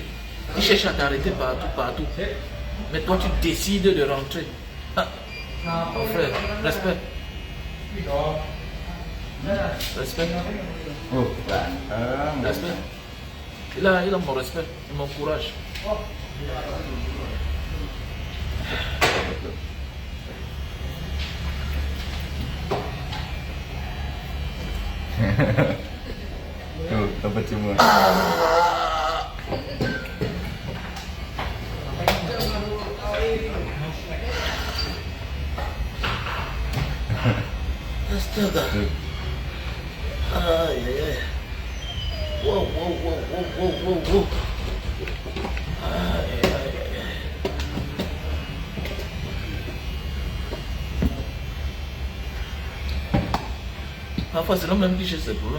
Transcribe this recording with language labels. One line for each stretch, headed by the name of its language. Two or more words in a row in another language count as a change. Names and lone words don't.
French: Il cherche à t'arrêter partout. Mais toi tu décides de rentrer. Ah. Mon frère, respect. Respect. Oh, respect. Il a mon respect, mon courage.
Indonesian: Tuh, dapat cuma. Astaga.
French: Aïe aïe aïe. Wow. Aïe aïe aïe. Parfois c'est l'homme même qui cherche ses problèmes.